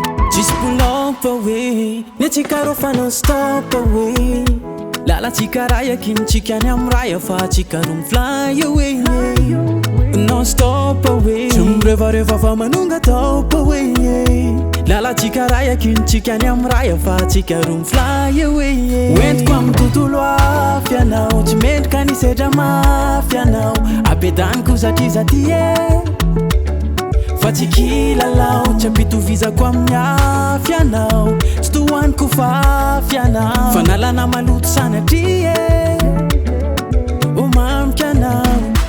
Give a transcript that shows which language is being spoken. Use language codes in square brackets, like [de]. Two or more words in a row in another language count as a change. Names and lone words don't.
[mg] Tsisy mpolompo hoe, ny antsika rô fa [en] non stop [mg] hoe. Lalantsika raha ekintsika any amin'ny raha, fa antsika roa mi- [en] fly away. Non stop [mg] hoe, tsy mirevadreva fa manonga top hoe. Lalantsika raha ekintsika any amin'ny raha, fa antsika roa mi- [en] fly away. [mg] Hoentiko amin'ny tontolo hafa ianao, tsy mendrika ny sedra mafy ianao. Abedaniko satria za ty e, fa tsy kilalao, tsy ampitovizako amin'ny hafa ianao. Tsy tohaniko fafy ianao, fa nalana maloto sanatria e, ho mamika anao.